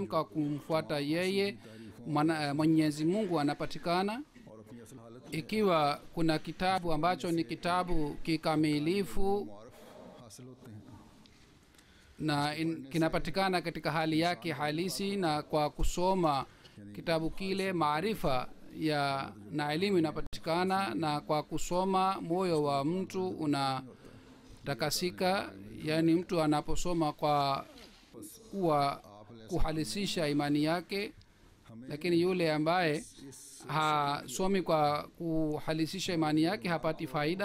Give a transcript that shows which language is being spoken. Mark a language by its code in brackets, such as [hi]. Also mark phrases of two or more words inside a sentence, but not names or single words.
[sw] Kwa kumfuata yeye Mwenyezi Mungu anapatikana. [ur] اور اپنی اصل حالت [sw] Ikiwa kuna kitabu ambacho ni kitabu kikamilifu [ur] معارف حاصل ہوتے ہیں, [sw] na kinapatikana katika hali yake halisi, na kwa kusoma kitabu kile maarifa ya na elimu inapatikana, na kwa kusoma moyo wa mtu unatakasika. Yani mtu anaposoma kwa kuhalisisha imani yake, lakini yule ambaye hasomi kwa kuhalisisha imani yake hapati faida.